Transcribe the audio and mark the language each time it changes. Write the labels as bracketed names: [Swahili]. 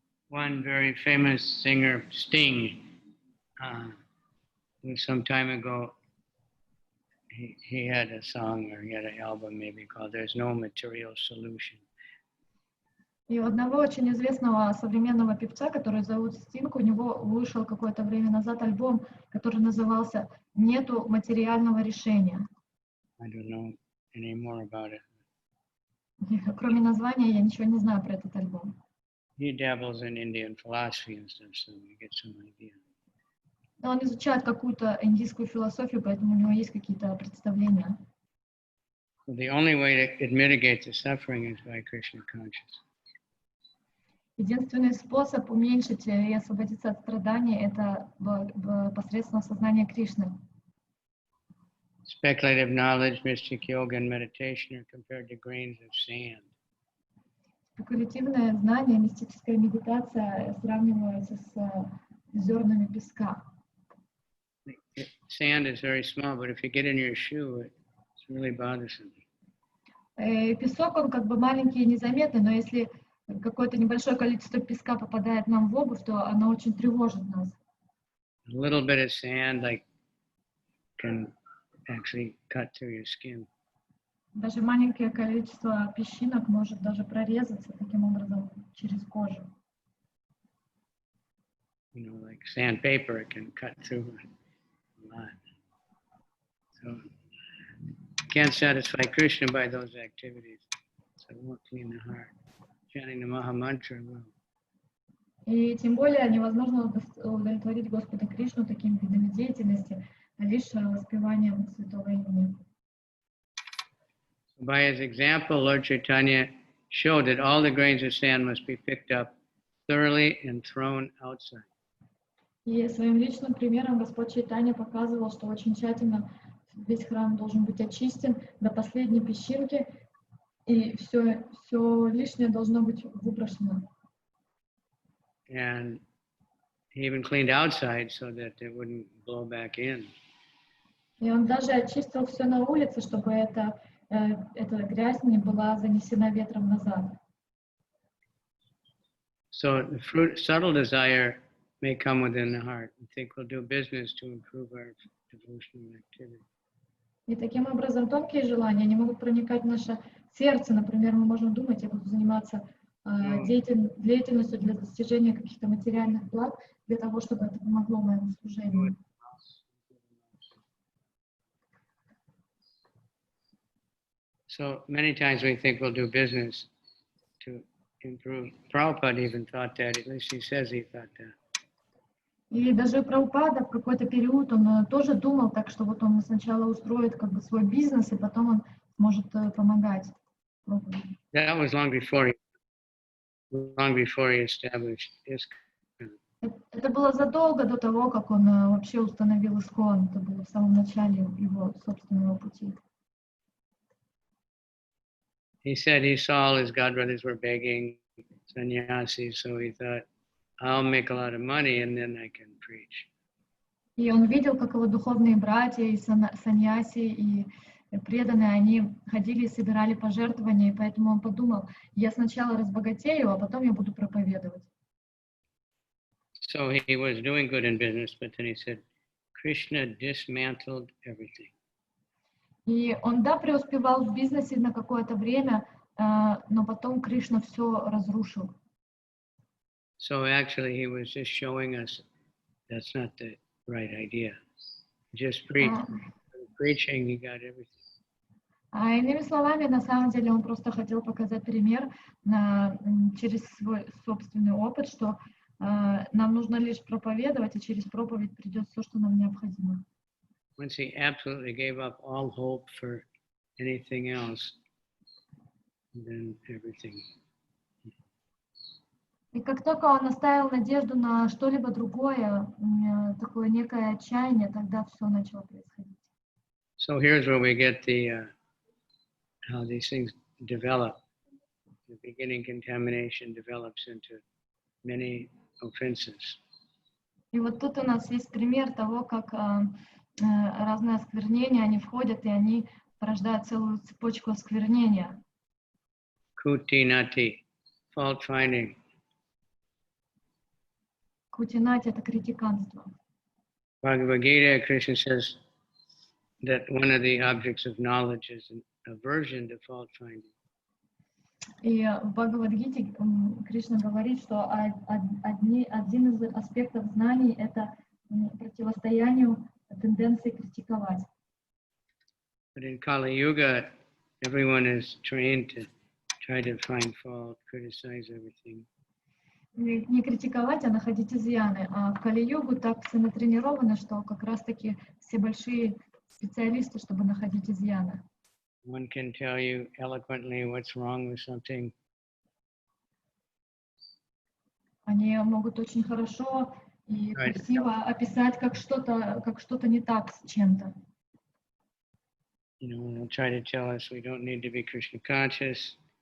[English] One very famous singer, Sting, some time ago, he had a song or he had an album maybe called "There's No Material Solution." [Russian] И у одного очень известного современного певца, который зовут Стинг, у него вышел какое-то время назад альбом, который назывался «Нету материального решения». [English] I don't know any more about it. [Russian] И, кроме названия, я ничего не знаю про этот альбом. [English] He dabbles in Indian philosophy and stuff, so we get some idea. [Russian] Но он изучает какую-то индийскую философию, поэтому у него есть какие-то представления. [English] So the only way to mitigate the suffering is by Krishna consciousness. [Russian] Единственный способ уменьшить и освободиться от страданий — это посредством сознания Кришны. [English] Speculative knowledge, mystic yoga, and meditation are compared to grains of sand. [Russian] Спекулятивное знание, мистическая медитация сравниваются с зернами песка. [English] Sand is very small, but if you get in your shoe, it's really bothersome. [Russian] Песок, он как бы маленький и незаметный, но если какое-то небольшое количество песка попадает нам в обувь, то оно очень тревожит нас. [English] A little bit of sand can actually cut through your skin. [Russian] Даже маленькое количество песчинок может даже прорезаться таким образом через кожу. [English] You know, like sandpaper, it can cut through a lot. So you can't satisfy Krishna by those activities. So it won't clean the heart. Chanting the Maha Mantra will. [Russian] И тем более невозможно удовлетворить Господа Кришну такими видами деятельности, лишь воспеванием святого имени. [English] By his example, Lord Chaitanya showed that all the grains of sand must be picked up thoroughly and thrown outside. [Russian] И своим личным примером Господь Чайтанья показывал, что очень тщательно весь храм должен быть очистен до последней песчинки, и все лишнее должно быть выброшено. [English] And he even cleaned outside so that it wouldn't blow back in. [Russian] И он даже очистил все на улице, чтобы эта грязь не была занесена ветром назад. [English] So the subtle desire may come within the heart and think we'll do business to improve our devotional activity. [Russian] И таким образом тонкие желания, они могут проникать в наше сердце. Например, мы можем думать, я буду заниматься деятельностью для достижения каких-то материальных благ, для того, чтобы это помогло моему служению. [English] So many times we think we'll do business to improve. Prabhupada even thought that, at least he says he thought that. [Russian] И даже Прабхупада в какой-то период, он тоже думал так, что вот он сначала устроит как бы свой бизнес, и потом он сможет помогать. [English] That was long before he established ISKCON. [Russian] Это было задолго до того, как он вообще установил ИСККОН. Это было в самом начале его собственного пути. [English] He said he saw all his godbrothers were begging sannyasis, so he thought, I'll make a lot of money and then I can preach. [Russian] И он видел, как его духовные братья, и саньяси, и преданные, они ходили и собирали пожертвования, и поэтому он подумал, я сначала разбогатею, а потом я буду проповедовать. [English] So he was doing good in business, but then he said, Krishna dismantled everything. [Russian] И он, да, преуспевал в бизнесе на какое-то время, но потом Кришна все разрушил. [English] So actually he was just showing us that's not the right idea. Just preaching, he got everything. [Russian] А иными словами, на самом деле, он просто хотел показать пример через свой собственный опыт, что нам нужно лишь проповедовать, и через проповедь придет все, что нам необходимо. [English] Once he absolutely gave up all hope for anything else, then everything. [Russian] И как только он оставил надежду на что-либо другое, такое некое отчаяние, тогда все начало происходить. [English] So here's where we get how these things develop. The beginning contamination develops into many offenses. [Russian] И вот тут у нас есть пример того, как разные осквернения, они входят, и они порождают целую цепочку осквернения. [English] Kuti nati, fault finding. [Russian] Кутинати — это критиканство. [English] Bhagavad Gita, Krishna says that one of the objects of knowledge is an aversion to fault finding. [Russian] И в Бхагавад-гите Кришна говорит, что один из аспектов знаний — это противостоянию тенденции критиковать. [English] But in Kali Yuga, everyone is trained to try to find fault, criticize everything. [Russian] Не критиковать, а находить изъяны. А в Кали-югу так все натренированы, что как раз-таки все большие специалисты, чтобы находить изъяны. [English] One can tell you eloquently what's wrong with something. [Russian] Они могут очень хорошо и красиво описать, как что-то не так с чем-то. [English] You know, they'll try to tell us we don't need to be Krishna conscious.